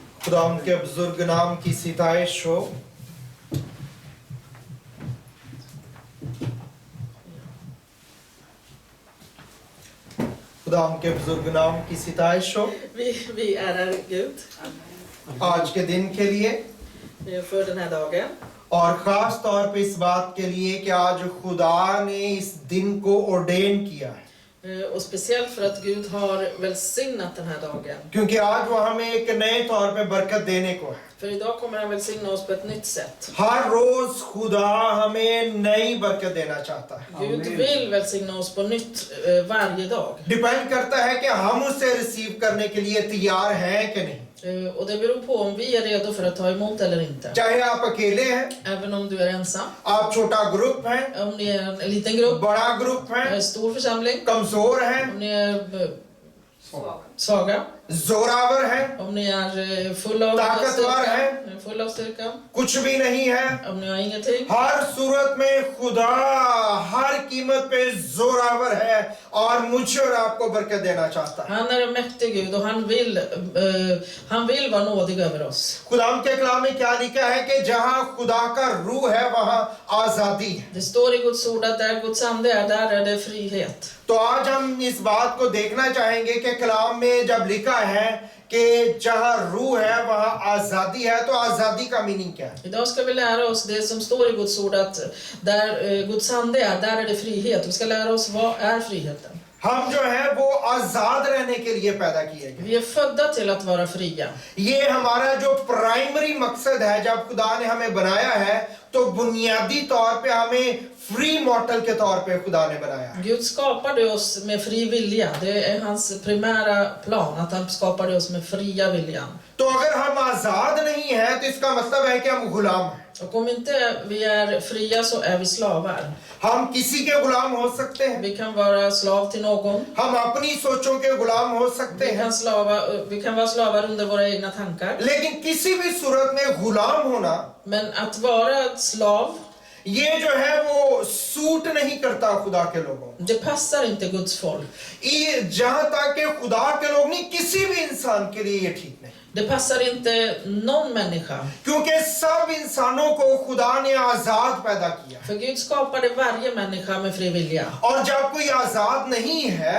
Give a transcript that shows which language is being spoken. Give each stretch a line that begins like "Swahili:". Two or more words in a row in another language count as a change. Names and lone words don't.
Urdu: خدا ان کے بزرگ نام کی ستائش ہو۔ خدا ان کے بزرگ نام کی ستائش ہو.
Swedish: Vi ärar Gud
Urdu: آج کے دن کے لیے
Swedish: för den här dagen.
Urdu: اور خاص طور پہ اس بات کے لیے کہ آج خدا نے اس دن کو آرڈین کیا ہے,
Swedish: Och speciellt för att Gud har välsignat den här dagen.
Urdu: کیونکہ آج وہ ہمیں ایک نئے طور پہ برکت دینے کو ہے.
Swedish: För idag kommer han välsigna oss på ett nytt sätt.
Urdu: ہر روز خدا ہمیں نئی برکت دینا چاہتا ہے.
Swedish: Gud vill välsigna oss på nytt varje dag.
Urdu: ڈپینڈ کرتا ہے کہ ہم اسے ریسیو کرنے کے لیے تیار ہیں کہ نہیں.
Swedish: Och det beror på om vi är redo för att ta emot eller inte.
Urdu: چاہے آپ اکیلے ہیں,
Swedish: Även om du är ensam,
Urdu: آپ چھوٹا گروپ ہیں,
Swedish: om ni är en liten grupp,
Urdu: بڑا گروپ ہے,
Swedish: en stor församling,
Urdu: کمزور ہے,
Swedish: om ni är svaga,
Urdu: زورآور ہے,
Swedish: om ni är full av
Urdu: ताकतवर
Swedish: styrka, full av styrka,
Urdu: کچھ بھی نہیں ہے.
Swedish: om ni har ingenting.
Urdu: ہر صورت میں خدا ہر قیمت پہ زورآور ہے اور مجھے اور آپ کو برکت دینا چاہتا ہے.
Swedish: Han är en mäktig Gud och han vill vara nådig över oss.
Urdu: خدا کے کلام میں کیا لکھا ہے کہ جہاں خدا کا روح ہے وہاں آزادی ہے.
Swedish: Det står i Guds ord att där Guds ande är, där är det frihet.
Urdu: تو آج ہم اس بات کو دیکھنا چاہیں گے کہ کلام میں جب لکھا ہے کہ جہاں روح ہے وہاں آزادی ہے، تو آزادی کا مینِنگ کیا ہے?
Swedish: Idag ska vi lära oss det som står i Guds ord att där Guds ande är, där är det frihet. Vi ska lära oss vad är friheten.
Urdu: ہم جو ہے وہ آزاد رہنے کے لیے پیدا کیے گئے.
Swedish: Vi är födda till att vara fria.
Urdu: یہ ہمارا جو پرائمری مقصد ہے، جب خدا نے ہمیں بنایا ہے تو بنیادی طور پہ ہمیں
English: free mortal
Urdu: کے طور پہ خدا نے بنایا.
Swedish: Gud skapade oss med fri vilja. Det är hans primära plan att han skapade oss med fria viljan.
Urdu: تو اگر ہم آزاد نہیں ہیں تو اس کا مطلب ہے کہ ہم غلام ہیں.
Swedish: Och om inte vi är fria så är vi slavar.
Urdu: ہم کسی کے غلام ہو سکتے ہیں,
Swedish: Vi kan vara slav till någon.
Urdu: ہم اپنی سوچوں کے غلام ہو سکتے ہیں,
Swedish: Vi kan vara slavar under våra egna tankar.
Urdu: لیکن کسی بھی صورت میں غلام ہونا
Swedish: Men att vara slav,
Urdu: یہ جو ہے وہ سوٹ نہیں کرتا خدا کے لوگوں.
Swedish: det passar inte Guds folk.
Urdu: یہ جہاں تک کہ خدا کے لوگ نہیں، کسی بھی انسان کے لیے یہ ٹھیک نہیں,
Swedish: Det passar inte någon människa.
Urdu: کیونکہ سب انسانوں کو خدا نے آزاد پیدا کیا.
Swedish: För Gud skapade varje människa med fri vilja.
Urdu: اور جب کوئی آزاد نہیں ہے